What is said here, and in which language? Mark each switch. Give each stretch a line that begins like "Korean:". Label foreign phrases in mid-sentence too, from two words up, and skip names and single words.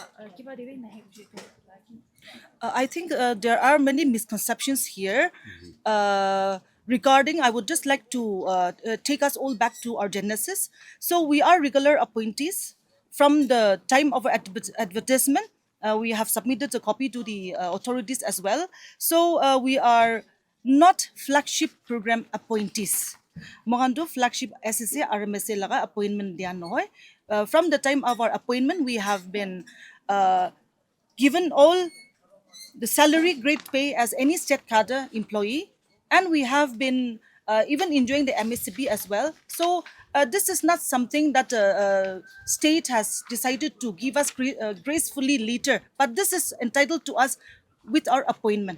English: I think there are many misconceptions here regarding. I would just like to take us all back to our genesis. So we are regular appointees from the time of our advertisement. We have submitted a copy to the authorities as well. So we are not flagship program appointees.
Assamese: Mongando flagship SSA RMSA laga appointment diyan noy.
English: From the time of our appointment, we have been given all the salary, great pay as any state cadre employee, and we have been even enjoying the MSCP as well. So this is not something that state has decided to give us gracefully later, but this is entitled to us with our appointment.